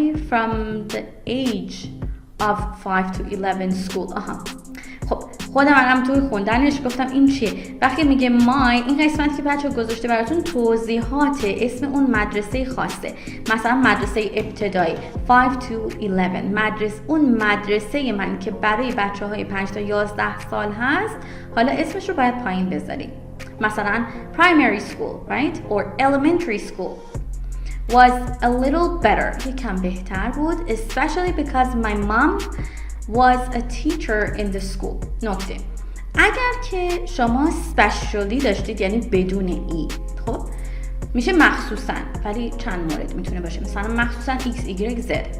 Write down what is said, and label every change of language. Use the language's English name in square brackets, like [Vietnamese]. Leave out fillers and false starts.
[English] From the age of 5 to 11 school. [Persian] خب خودم الان توی خوندنش گفتم این چیه. وقتی میگه مای، این قسمت که بچه گذاشته براتون توضیحات اسم اون مدرسه خاصه. مثلا مدرسه ابتدایی 5 to 11. اون مدرسه من که برای بچه های 5 تا 11 سال هست، حالا اسمش رو باید پایین بذاری. مثلا [English] primary school, right? or elementary school was a little better. [Persian] یکم بهتر بود. [English] especially because my mom was a teacher in the school. [Persian] نکته، اگر که شما specially داشتید یعنی بدون ای، خب میشه مخصوصاً، ولی چند مورد میتونه باشه، مثلا مخصوصاً x, y, z.